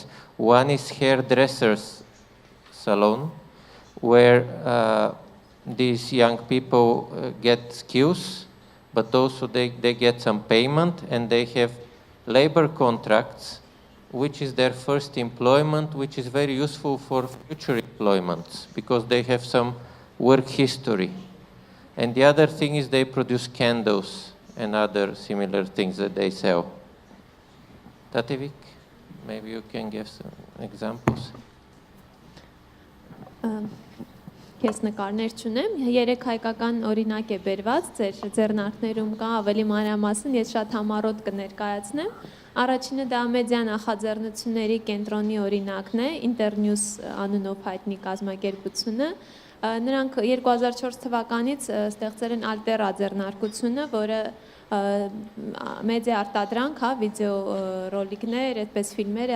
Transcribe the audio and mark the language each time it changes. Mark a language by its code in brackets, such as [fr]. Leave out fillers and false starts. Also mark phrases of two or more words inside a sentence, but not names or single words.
[en] One is hairdressers salon, where these young people get skills, but also they get some payment, and they have labor contracts, which is their first employment, which is very useful for future employments because they have some work history. And the other thing is they produce candles and other similar things that they sell. Tatevic, maybe you can give some examples. [hy] Ես նկարներ չունեմ, 3 հայկական օրինակ է բերված, ձեր ձեռնարկներում կա ավելի մանրամասն, ես շատ համառոտ կներկայացնեմ։ Առաջինը դա մեդիա նախաձեռնությունների կենտրոնի օրինակն է, Internews անունով հայտնի կազմակերպությունը։ Նրանք 2004 թվականից ստեղծել են Altera ձեռնարկությունը, որը մեդիա արտադրանք, վիդեո ռոլիկներ, այդպես ֆիլմեր